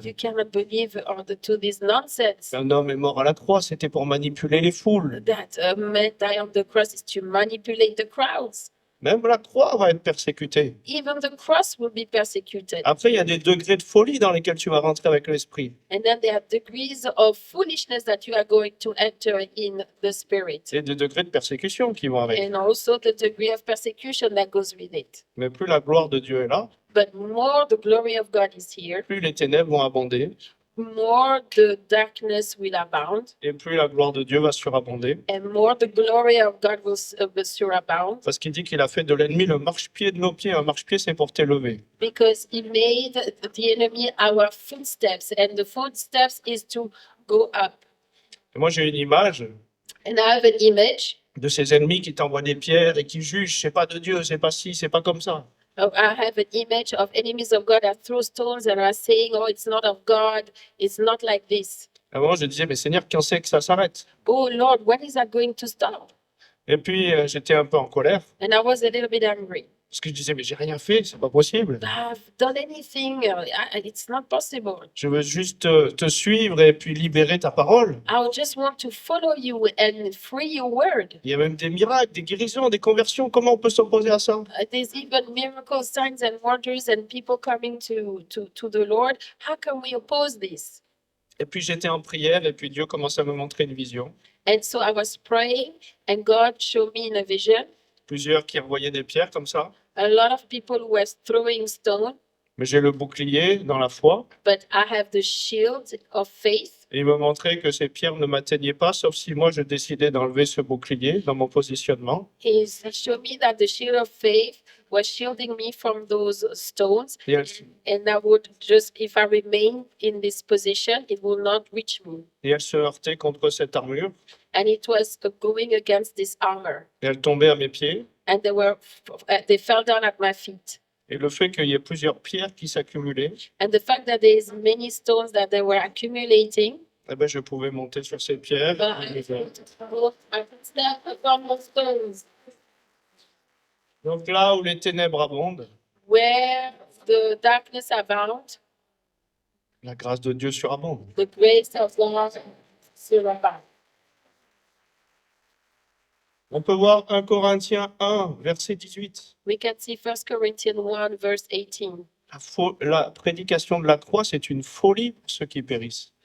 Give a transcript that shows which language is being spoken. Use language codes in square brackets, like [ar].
[en] You cannot believe to this nonsense. [fr] Un homme est mort à la croix, c'était pour manipuler les foules. [en] That a man die on the cross is to manipulate the crowds. [fr] Même la croix va être persécutée. [en] Even the cross will be persecuted. [fr] Après, il y a des degrés de folie dans lesquels tu vas rentrer avec l'esprit. [en] And then there are degrees of foolishness that you are going to enter in the spirit. [fr] Et des degrés de persécution qui vont avec. [en] And also the degree of persecution that goes with it. [fr] Mais plus la gloire de Dieu est là, [en] But more the glory of God is here, [fr] plus les ténèbres vont abonder, [en] more the darkness will abound, [fr] et plus la gloire de Dieu va surabonder. [en] and more the glory of God will surround. [fr] Parce qu'il dit qu'il a fait de l'ennemi le marchepied de nos pieds. Un marchepied, c'est pour t'élever. [en] Because he made the enemy our footsteps, and the footsteps is to go up. [fr] Et moi, j'ai une image [en] And I have an image. [fr] de ces ennemis qui t'envoient des pierres et qui jugent. C'est pas de Dieu, c'est pas ci, c'est pas comme ça. [en] I have an image of enemies of God that throw stones and are saying, "Oh, it's not of God. It's not like this." [fr] À un moment, je disais, mais Seigneur, quand c'est que ça s'arrête? [en] Oh Lord, when is that going to stop? [fr] Et puis, j'étais un peu en colère. [en] And I was a little bit angry. [fr] Parce que je disais, mais j'ai rien fait, c'est pas possible. [en] I've done anything. It's not possible. [fr] Je veux juste te suivre et puis libérer ta parole. [en] I would just want to follow you and free your word. [fr] Il y a même des miracles, des guérisons, des conversions. Comment on peut s'opposer à ça? [en] There's even miracles, signs, and wonders, and people coming to the Lord. How can we oppose this? [fr] Et puis j'étais en prière et puis Dieu commence à me montrer une vision. [en] And so I was praying, and God showed me in a vision [fr] Plusieurs qui envoyaient des pierres comme ça. [en] a lot of people were throwing stones, [fr] Mais j'ai le bouclier dans la foi. [en] but I have the shield of faith. [fr] Et il me montrait que ces pierres ne m'atteignaient pas, sauf si moi je décidais d'enlever ce bouclier dans mon positionnement. [en] He showed me that the shield of faith was shielding me from those stones, [fr] Et elles, [en] and I would just, if I remain in this position, it will not reach me. [fr] et elles se heurtaient contre cette armure. [en] And it was going against this armor, [fr] Et elles tombaient à mes pieds. [en] and they fell down at my feet. [fr] Et le fait qu'il y ait plusieurs pierres qui s'accumulaient, [en] And the fact that there is many stones that they were accumulating, [fr] eh ben, je pouvais monter sur ces pierres. [en] I could step upon those stones. [fr] Donc là où les ténèbres abondent, [en] Where the darkness abound, [fr] la grâce de Dieu surabonde. [en] the grace of God surrounds. [fr] On peut voir 1 Corinthiens 1, verset 18. [en] We can see 1 Corinthians 1, verse 18. [fr] La prédication de la croix, c'est une folie pour ceux qui périssent.